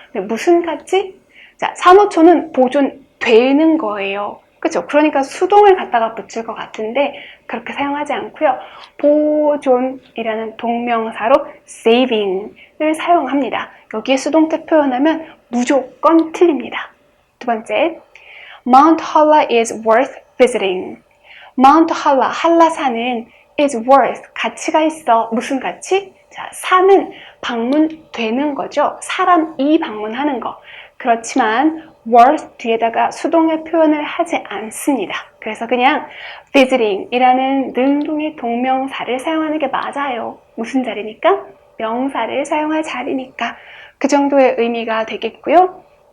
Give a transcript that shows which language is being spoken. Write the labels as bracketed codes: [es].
[ko] 무슨 가치? 자, 산호초는 보존되는 거예요. 그렇죠? 그러니까 수동을 갖다가 붙일 것 같은데 그렇게 사용하지 않고요. 보존이라는 동명사로 saving을 사용합니다. 여기에 수동태 표현하면 무조건 틀립니다. 두 번째, [en] Mount Hala is worth visiting. [ko] Mount Hala, 한라산은 is worth, 가치가 있어. 무슨 가치? 자, 산은 방문되는 거죠. 사람이 방문하는 거. 그렇지만 worth 뒤에다가 수동의 표현을 하지 않습니다. 그래서 그냥 visiting 이라는 능동의 동명사를 사용하는 게 맞아요. 무슨 자리니까? 명사를 사용할 자리니까. 그 정도의 의미가 되겠고요.